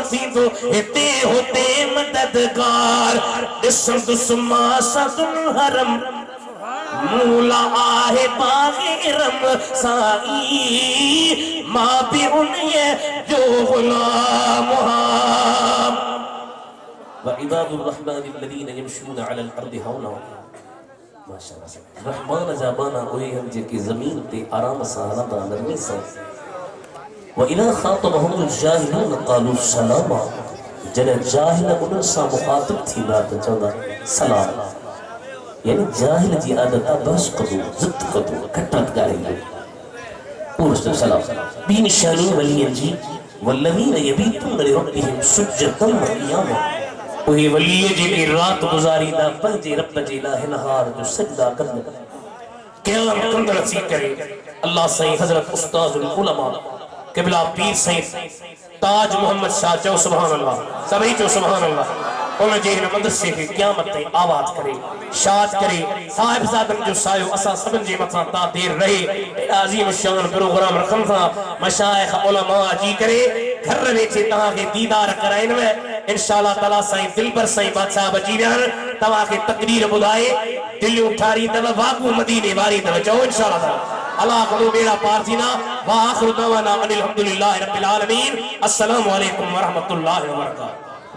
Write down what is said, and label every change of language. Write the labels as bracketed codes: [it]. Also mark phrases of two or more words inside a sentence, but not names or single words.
[sd] थींदो हिते हुते मददगार ॾिसंदुस मां सदुल हरम मूला आहे बाग़िरम साईं मां बि उन्हीअ जो ग़ुलाम आहियां [ar] وعباد الرحمن الذين يمشون على الأرض هونا [sd] माशाअल्लाह रहमान ज़बाना उहे आहिनि जेके ज़मीन ते आराम सां हलंदा नरमी सां [ar] وإذا خاطبهم الجاهلون قالوا سلاما [sd] जॾहिं जाहिल उन्हनि सां मुख़ातिब थींदा त चवंदा सलाम यानी जाहिल जी आदत आहे बहस कदो ज़िद कदो खटत ॻाल्हाईंदो उहो सलाम ॿी निशानी वलियनि जी [ar] والذين يبيتون لربهم سجدا وقياما [sd] उहे वलीअ जेके राति गुज़ारींदा पंहिंजे रब जे लाइ नहार जो सजदा कंदा क़याम कंदड़ थी करे अल्लाह साईं हज़रत उस्तादुल उलमा क़िबला पीर साईं ताज मोहम्मद शाह चओ [ar] سبحان الله [sd] सभई चओ [ar] سبحان الله [sd] उन जे हिन मदरसे खे क़यामत ताईं आबाद करे शाद करे साहिबज़ादनि जो सायो असां सभिनि जे मथां ता देर रहे अज़ीम शान प्रोग्राम रखनि था मशाइख़ उलमा अची करे घर वेठे तव्हांखे दीदार कराइनव [ar] إن شاء الله تعالى [sd] साईं दिलबर साईं बादशाह अची विया आहिनि तव्हांखे तकरीर ॿुधाए दिलियूं ठारींदव वागू मदीने वारींदव चओ [ar] إن شاء الله تعالى [sd] अल्लाह करो बेड़ा पार थींदा वा [ar] آخر دعوانا أن الحمد لله رب العالمين السلام عليكم ورحمة الله وبركاته